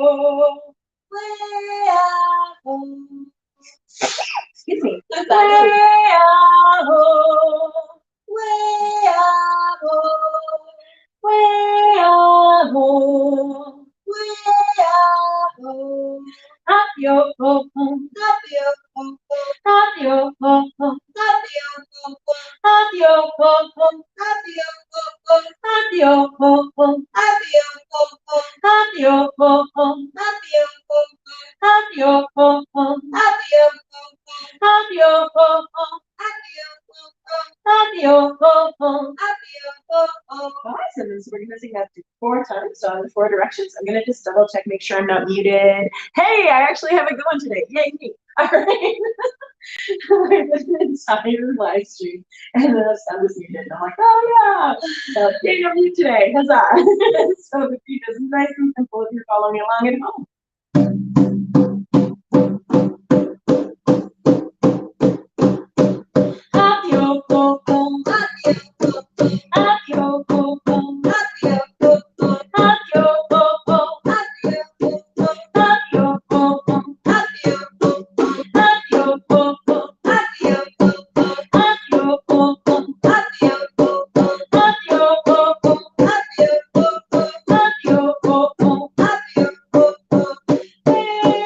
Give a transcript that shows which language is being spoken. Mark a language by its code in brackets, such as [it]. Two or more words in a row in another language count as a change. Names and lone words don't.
[en] Excuse me. We-ah-ho, we-ah-ho, we-ah-ho, we-ah-ho. Tapio ho ho, tapio ho ho, tapio ho ho, tapio ho ho, tapio ho ho, tapio ho ho, tapio ho ho, tapio ho ho, tapio ho ho, tapio ho ho, tapio ho ho, tapio ho ho, tapio ho ho, tapio ho ho, tapio ho ho. Awesome. So we're gonna sing that 4 times, so in 4 directions. I'm gonna just double check, make sure I'm not muted. Hey, I actually have it going today. Yay me. All right. I did an entire live stream and then the sound was muted. And I'm like, oh yeah. Yay, I'm mute today. Huzzah. So the beat is nice and simple if you're following along at home. Tapio ho ho, tapio ho ho, tapio ho ho, tapio ho ho, tapio ho ho, tapio ho ho, tapio ho ho, tapio ho ho, tapio ho ho, tapio ho ho, tapio ho ho, tapio ho ho, tapio ho ho, tapio ho ho, tapio ho ho, tapio ho ho.